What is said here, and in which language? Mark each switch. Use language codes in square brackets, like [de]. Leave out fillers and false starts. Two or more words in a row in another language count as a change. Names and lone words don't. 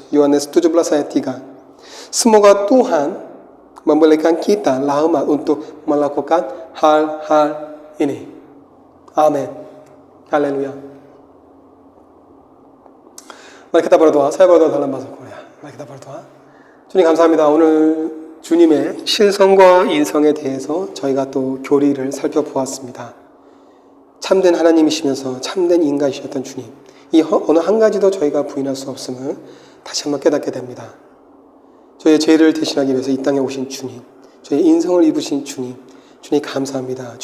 [id] Yohanes 17 ayat 3. Semoga Tuhan memberikan kita rahmat untuk melakukan hal-hal ini. Amin. Haleluya. Mari kita berdoa. Saya berdoa dalam bahasa Korea. Mari kita berdoa. [ko] 주님 감사합니다. 오늘 주님의 신성과 인성에 대해서 저희가 또 교리를 살펴보았습니다. 참된 하나님이시면서 참된 인간이셨던 주님, 이 어느 한 가지도 저희가 부인할 수 없음을 다시 한번 깨닫게 됩니다. 저희의 죄를 대신하기 위해서 이 땅에 오신 주님, 저희의 인성을 입으신 주님, 주님 감사합니다.